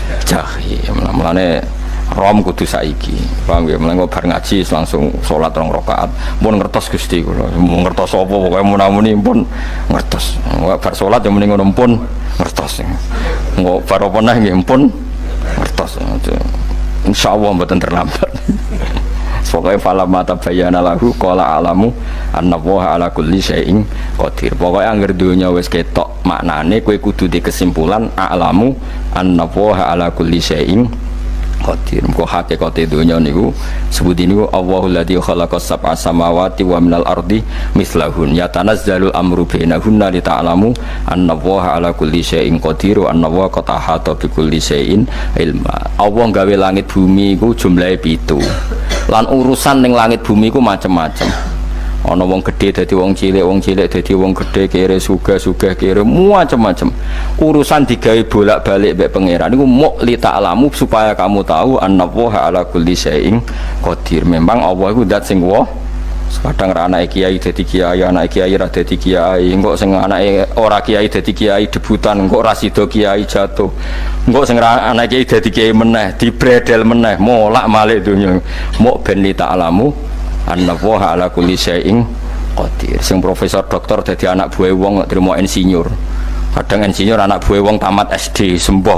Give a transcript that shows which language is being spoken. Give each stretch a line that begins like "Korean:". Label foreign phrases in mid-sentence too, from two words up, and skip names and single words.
Javanese: jahim mulane rom kudu saiki paham ya mulane bar ngaji langsung salat 2 rakaat pun ngertos Gusti kula mau ngertos apa pokoke munamuni pun ngertos bar salat ya muni ngono pun ngertos engko bar apa neh nggih pun ngertos insyaallah mboten terlambat pokoknya
Arabic: فلما تبين له قال أعلم أن الله على كل شيء قدير
Javanese: pokoknya angger donya wis ketok maknane kowe kudu di kesimpulan
Arabic: أعلم أن الله على كل شيء qadir
Javanese: mko hakikate donya niku sebut niku
Arabic: الله الذي خلق سبع سماوات ومن الأرض مثلهن يتنزل الأمر بينهن لتعلموا أن الله على كل شيء قدير وأن الله قد أحاط بكل شيء علما
Javanese: Allah gawe langit bumi iku jumlahe 7 lan urusan ning langit bumi iku macam-macam ana wong gedhe dadi wong cilik dadi wong gedhe kere sugih kere macam-macam urusan digawe bolak-balik mbek pangeran niku muk
Arabic: لتعلموا
Indonesian: supaya kamu tahu
Arabic: أن الله على كل شيء قدير
Javanese: memang Allah iku zat sing wa kadang ra anake kiai dadi kiai anake kiai ra dadi kiai engko sing anake ora kiai dadi kiai debutan engko ra sida kiai jatuh engko sing ra anake kiai dadi kiai meneh dibredel meneh molak malik donya muk ben li
Arabic: تعلموا أن الله على كل شيء قدير
Javanese: sing profesor doktor dadi anak buah wong trimo insinyur kadang insinyur anak buah wong tamat SD sembah